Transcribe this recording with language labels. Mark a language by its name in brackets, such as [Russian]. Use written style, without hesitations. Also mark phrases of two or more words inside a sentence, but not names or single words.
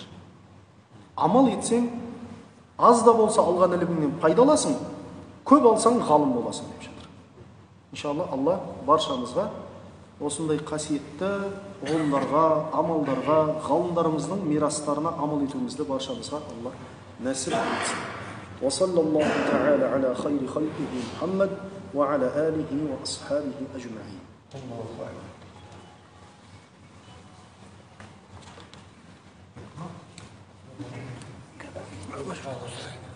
[Kazakh] Амал етсең, аз да болса алған іліміңнен пайдаласың, көп алсаң ғалым боласың деп жатыр. Иншалла Алла баршамызға осындай қасиетті ғылымдарға, амалдарға, ғалымдарымыздың мирастарына амал етуімізді баршамызға Алла нәсіп етсін. [Arabic] وصلى الله تعالى على خير خلقه محمد وعلى آله وأصحابه أجمعين. الله أكبر.